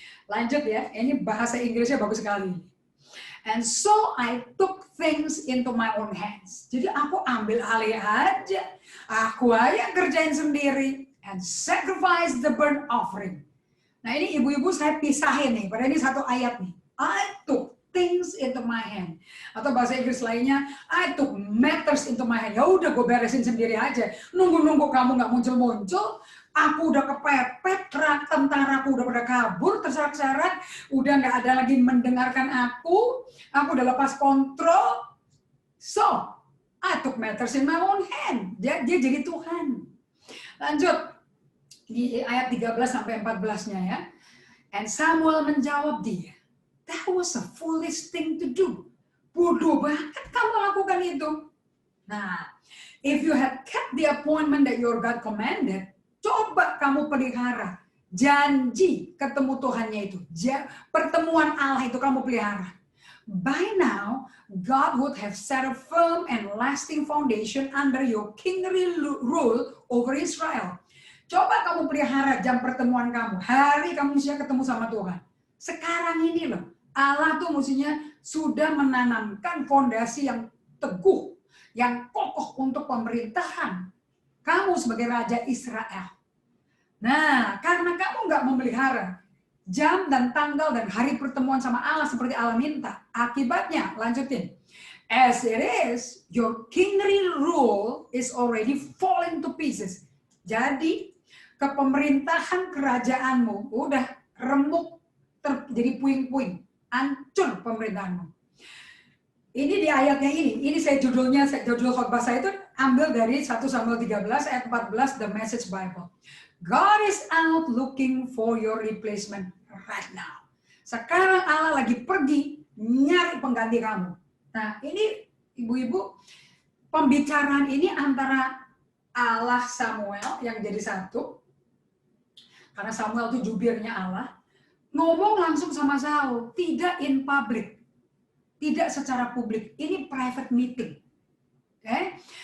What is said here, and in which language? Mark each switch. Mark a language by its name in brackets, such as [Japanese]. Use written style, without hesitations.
[Indonesian] Lanjut ya, ini bahasa Inggrisnya bagus sekali. [English] And so I took things into my own hands. [Indonesian] Jadi aku ambil alih aja. Aku aja kerjain sendiri. [English] And sacrifice the burnt offering. [Indonesian] Nah ini ibu-ibu saya pisahin nih, pada ini satu ayat nih. [English] I took things into my hand. [Indonesian] Atau bahasa Inggris lainnya, [English] I took matters into my hand. [Indonesian] Ya udah gue beresin sendiri aja. Nunggu-nunggu kamu nggak muncul-muncul, aku udah kepepet, tentaraku udah pada kabur, terserak-serak, udah nggak ada lagi mendengarkan aku udah lepas kontrol. [English] So, I took matters in my own hand. [Indonesian] Dia jadi Tuhan. Lanjut, di ayat 13 sampai 14-nya ya. [English] And Samuel [Indonesian] menjawab dia, [English] that was a foolish thing to do. [Indonesian] Bodoh banget kamu lakukan itu. [English] Nah, if you had kept the appointment that your God commanded, [Indonesian] coba kamu pelihara janji ketemu Tuhannya itu. Pertemuan Allah itu kamu pelihara. [English] By now, God would have set a firm and lasting foundation under your kingly rule over Israel. [Indonesian] Coba kamu pelihara jam pertemuan kamu. Hari kamu mestinya ketemu sama Tuhan. Sekarang ini loh, Allah tuh mestinya sudah menanamkan fondasi yang teguh, yang kokoh untuk pemerintahan kamu sebagai Raja Israel. Nah, karena kamu nggak memelihara jam dan tanggal dan hari pertemuan sama Allah seperti Allah minta, akibatnya, lanjutin. [English] As it is, your kingly rule is already falling to pieces. [Indonesian] Jadi, kepemerintahan kerajaanmu udah remuk, jadi puing-puing, hancur pemerintahanmu. Ini di ayatnya ini saya judul khotbah saya itu ambil dari 1 Samuel 13 ayat 14 The Message Bible. [English] God is out looking for your replacement right now. [Indonesian] Sekarang Allah lagi pergi nyari pengganti kamu. Nah ini ibu-ibu, pembicaraan ini antara Allah Samuel yang jadi satu, karena Samuel itu jubirnya Allah, ngomong langsung sama Saul, tidak in public, tidak secara publik, ini private meeting. Okay?